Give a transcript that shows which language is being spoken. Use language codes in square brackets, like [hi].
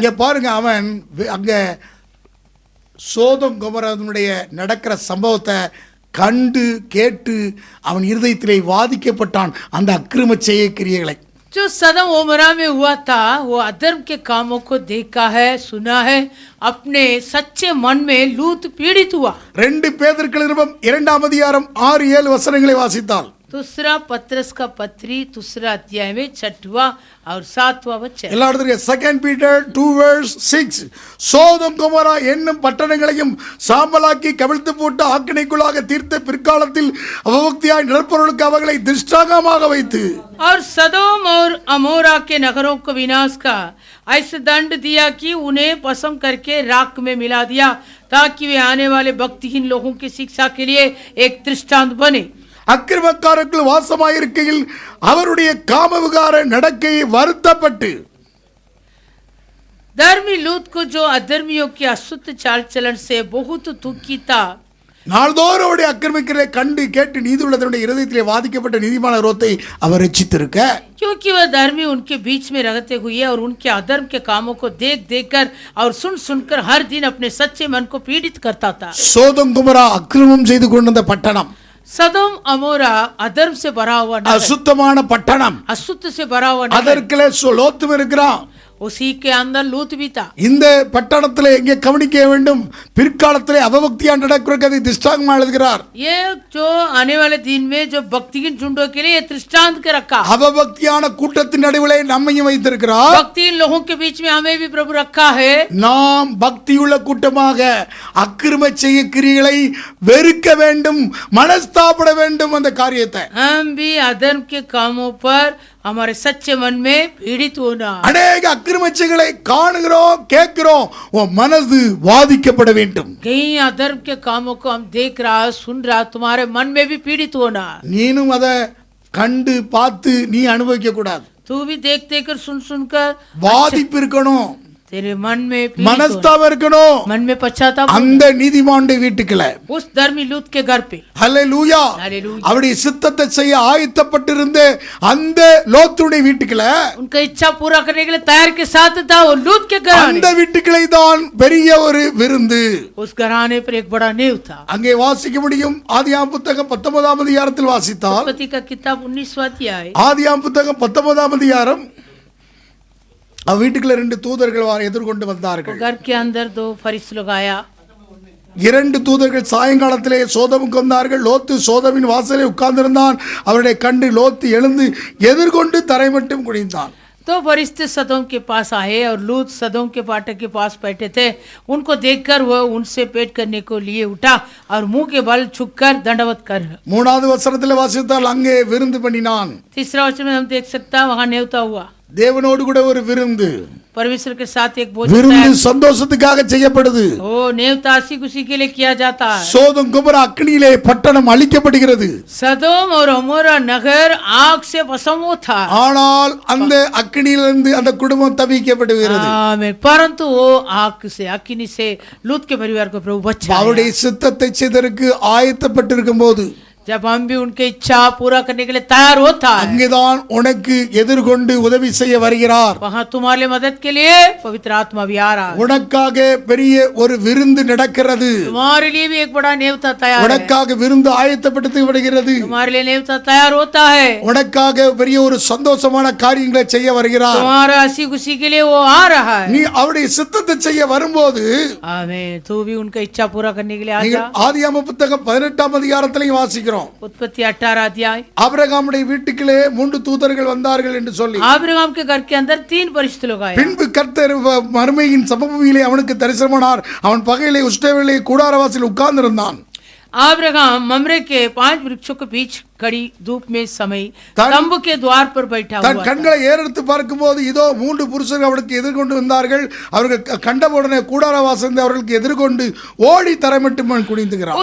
[ta] இங்க பாருங்க, அவன் அங்க சோதம் கொமோராவுடைய நடக்கிற சம்பவத்தை கண்டு கேட்டு அவன் இருதயத்திலே வாதிக்கப்பட்டான் அந்த அக்கிரம செய்ய கிரியைகளை. [hi] जो सदम ओमरा में हुआ था वो अधर्म के कामों को देखा है, सुना है, अपने सच्चे मन में लूत पीड़ित हुआ। [ta] 2 பேதுரு நிருபம் 2ஆம் அதிகாரம் 6-7 வசனங்களை வாசித்தால் [hi] दूसरा पत्रस का पत्री 2 अध्याय में 6वां और 7वां वचन। [ta] எல்லா இடத்துலயும் 2 பீட்டர் 2:6 சோதம் கொமோரா என்னும் பட்டணங்களையும் சாம்பலாக்கி கவிழ்த்து போட்டு ஆக்கினைக்குள்ளாக தீர்த்த பிற்காலத்தில் அவபக்தியாய் நடப்பவர்களுக்கு அவர்களை திருஷ்டாங்கமாக வைத்து [hi] और सदोम और अमोरा के नगरों को विनाश का ऐसे दंड दिया कि उन्हें पसम करके राख में मिला दिया ताकि वे आने वाले भक्तिहीन लोगों की शिक्षा के लिए एक दृष्टांत बने। [ta] அக்கிரமக்காரர்கள் வாசமாயிருக்கையில் அவருடைய காமவிகார நடக்கையை வருத்தப்பட்டு [hi] धर्मी लूत को जो अधर्मियों की अशुद्ध चाल चलन से बहुत दुखी था, [ta] நாள்தோறும் அவருடைய அக்கிரமிக்கிறதை கண்டு கேட்டு நீதியுள்ளதனுடைய இருதயத்திலே வாதிக்கப்பட்ட நீதிமான ரோத்தை அவர் ரட்சித்திருக்க [hi] क्योंकि वह धर्मी उनके बीच में रहते हुए और उनके अधर्म के कामों को देख देख कर और सुन सुनकर हर दिन अपने सच्चे मन को पीड़ित करता था। [ta] சோதம் குமரா அக்கிரமம் செய்து கொண்டிருந்த பட்டணம், [hi] सदोम अमोरा अधर्म से भरा हुआ नगर, [ta] அசுத்தமான பட்டணம், [hi] अशुद्ध से भरा हुआ नगर, [ta] அதற்குள்ளே லோத்தும் இருக்கிறான்। [hi] उसी के अंदर लूत भी था। [ta] இந்த பட்டணத்திலே எங்கே கவனிக்க வேண்டும், பிற்காலத்திலே அவபக்தியா நடக்கிறதுக்கு அதை திஷ்டாங்கமா எழுதுகிறார்। [hi] ये जो आने वाले दिन में जो भक्तिहीन झुंडों के लिए ये दृष्टांत के रखा, [ta] அவபக்தியான கூட்டத்தின் நடுவிலே நம்மையும் வைத்திருக்கிறார்। [hi] भक्तिहीन लोगों के बीच में हमें भी प्रभु रखा है। [ta] நாம் பக்தியுள்ள கூட்டமாக அக்கிரம செய்ய கிரியைகளை வெறுக்க வேண்டும், மனஸ்தாபப்பட வேண்டும் அந்த காரியத்தை। [hi] हम भी अधर्म के कामों पर हमारे सच्चे मन में पीड़ित होना। [ta] அநேக அக்கிரமச்சைகளை காணுகிறோம், கேட்கிறோம், உன் மனது வாதிக்கப்பட வேண்டும்। [hi] कई अधर्म के कामों को हम देख रहा, सुन रहा, तुम्हारे मन में भी पीड़ित होना। [ta] நீனும் அதை கண்டு பார்த்து நீ அனுபவிக்க கூடாது, [hi] तू भी देख देख कर सुन सुनकर [ta] வாதிப்பு இருக்கணும், [hi] तेरे मन में पीड़ित होना, [ta] மனஸ்தாபம் இருக்கணும்। [hi] मन में पश्चाताप [ta] அந்த நீதிமானுடைய வீட்டுக்குள்ள [hi] उस धर्मी लूत के घर पे। [ta] ஹல்லேலூயா, [hi] हालेलुया। [ta] அவருடைய சித்தத்தை செய்ய ஆயத்தப்பட்டிருந்த அந்த லோத்துடைய வீட்டுக்குள்ள, [hi] उनका इच्छा पूरा करने के लिए तैयार के साथ था वो लूत के घराने। [ta] அந்த வீட்டுக்குள்ளே தான் பெரிய ஒரு விருந்து। [hi] उस घराने पर एक बड़ा नींव था। [ta] அங்கே வாசிக்க முடியும்। ஆதியாம் புத்தகம் 19ஆம் அதிகாரத்தில் வாசித்தால், [hi] उत्पत्ति का किताब 19वां अध्याय, [ta] ஆதியாம் புத்தகம் 19ஆம் அதிகாரம், வீட்டுக்குள்ள 2 தூதர்கள் எதிர்கொண்டு வந்தார்கள்। [hi] घर के अंदर 2 फरिश्ते लोग आया। [ta] 2 தூதர்கள் சாயங்காலத்திலே சோதமுக்கு வந்தார்கள்। லோத்து சோதமின் வாசலில் உட்கார்ந்திருந்தான்। அவருடைய கண்டு லோத்து எழுந்து எதிர்கொண்டு தரை மட்டும் குனிந்தான்। [hi] तो फरिश्ते सदोम के पास आए और लूत सदोम के फाटक के पास बैठे थे। उनको देखकर वह उनसे पेट करने को लिए उठा और मुंह के बल झुककर दंडवत कर। [ta] 3வது வசனத்தில் வாசித்தால் அங்கே விருந்து பண்ணினான்। [hi] तीसरा वचन में हम देख सकता वहां नेवता हुआ। [ta] தேவனோடு கூட ஒரு விருந்து, [hi] परमेश्वर के साथ एक भोजन [ta] விருந்து சந்தோஷத்துக்காக செய்யப்படுது। [hi] ओ नेवता हंसी खुशी के लिए किया जाता है। [ta] சோதம் குமரா அக்கினியிலே பட்டணம் அழிக்கப்படுகிறது। [hi] सदोम और अमोरा नगर आग से भस्म था, [ta] ஆனால் அந்த அக்கினியிலிருந்து அந்த குடும்பம் தவிக்கப்படுகிறது। [hi] आमीन। परंतु वो आग से अग्नि से लूत के परिवार को प्रभु बचाया। [ta] அவருடைய சித்தத்தை செய்ததற்கு ஆயத்தப்பட்டிருக்கும் போது, [hi] जब हम भी उनके इच्छा पूरा करने के लिए तैयार होता है, [ta] அங்கேதான் உனக்கு எதிர்கொண்டு உதவி செய்ய வருகிறார்। [hi] वहाँ तुम्हारे मदद के लिए पवित्र आत्मा भी आ रहा है। [ta] உனக்காக பெரிய ஒரு விருந்து நடக்கிறது। [hi] तुम्हारे लिए भी एक बड़ा नेवता तैयार है। [ta] உனக்காக விருந்து ஆயத்தப்படுத்தப்படுகிறது। [hi] तुम्हारे लिए नेवता तैयार होता है। [ta] உனக்காக பெரிய ஒரு சந்தோஷமான காரியங்களை செய்ய வருகிறார்। [hi] तुम्हारा हंसी खुशी के लिए वो आ रहा है। [ta] நீ அவருடைய சித்தத்தை செய்ய வரும்போது, [hi] आमीन। तू भी उनका इच्छा पूरा करने के लिए आ जा। [ta] நீங்கள் ஆதியாகம புத்தகம் 18ஆம் அதிகாரத்திலையும் வாசிக்கிறோம்। [hi] उत्पत्ति 18 अध्याय, [ta] ஆபிரகாமுடைய வீட்டுக்குள்ளே 3 தூதர்கள் வந்தார்கள் என்று சொல்லி, [hi] आब्राहम के घर के अंदर 3 फरिश्ते लोग आए। [ta] பின்பு கர்த்தர் மறுமையின் சமபூமியிலே அவனுக்கு தரிசனமானார்। அவன் பகையிலே உஷ்டவேளையிலே கூடாரவாசில் உட்கார்ந்திருந்தான்। [hi] आब्राहम ममरे के 5 वृक्षों के बीच कड़ी धूप में समय तंबू के द्वार पर बैठा [ta] தன் [hi] हुआ था। [ta] கண்களை ஏறெடுத்து பார்க்கும்போது இதோ 3 புருஷர்கள் அவனுக்கு எதிர்கொண்டு வந்தார்கள்। அவர்கள் கண்டவுடனே கூடாரவாசல் அவர்களுக்கு எதிர்கொண்டு ஓடி தரைமட்டும் குனிந்துகிறான்।